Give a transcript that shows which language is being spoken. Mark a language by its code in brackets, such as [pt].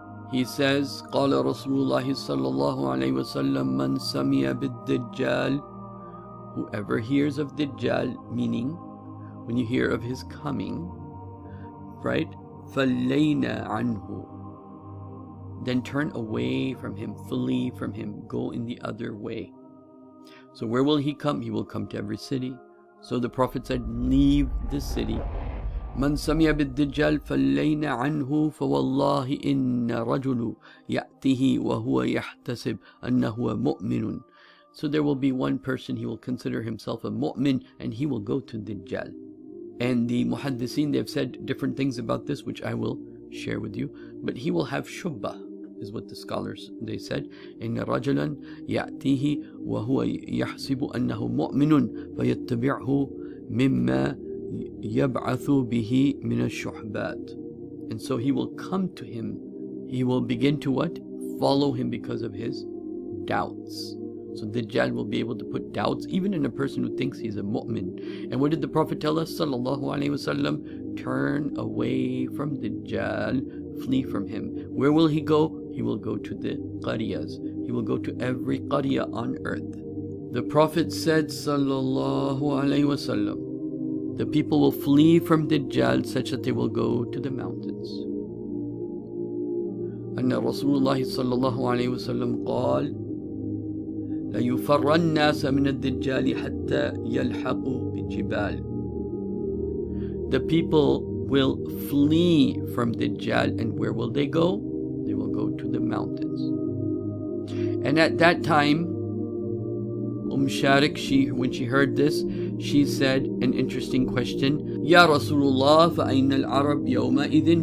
[en] He says, [ar] قال رسول الله صلى الله عليه وسلم من سمع بالدجال, [en] whoever hears of Dajjal, meaning when you hear of his coming, right? [ar] فَلَيْنَا عَنْهُ, [en] then turn away from him, flee from him, go in the other way. So where will he come? He will come to every city. So the Prophet said, leave the city. [ar] من سمع بالدجال فلينا عنه فوالله إن رجل يأتيه وهو يحتسب أنه مؤمن. [en] So there will be one person, he will consider himself a mu'min, and he will go to Dajjal. And the muhaddithin, they've said different things about this, which I will share with you. But he will have shubbah, is what the scholars, they said. [ar] إن رجلا يأتيه وهو يحسب أنه مؤمن فيتبعه مما يبعث به من الشحبات. [en] And so he will come to him, he will begin to what? Follow him because of his doubts. So Dajjal will be able to put doubts even in a person who thinks he's a mu'min. And what did the Prophet tell us sallallahu alaihi wasallam? Turn away from Dajjal, flee from him. Where will he go? He will go to the qaryas. He will go to every qarya on earth. The Prophet said, sallallahu alaihi wasallam, the people will flee from Dajjal such that they will go to the mountains. [ar] أن رسول الله صلى الله عليه وسلم قال ليفر الناس من الدجال حتى يلحقوا بالجبال. [en] The people will flee from Dajjal, and where will they go? They will go to the mountains. And at that time, Sharik, when she heard this, she said an interesting question. [ar] Ya Rasulullah, فَأَيْنَ الْعَرَبْ يَوْمَئِذٍ?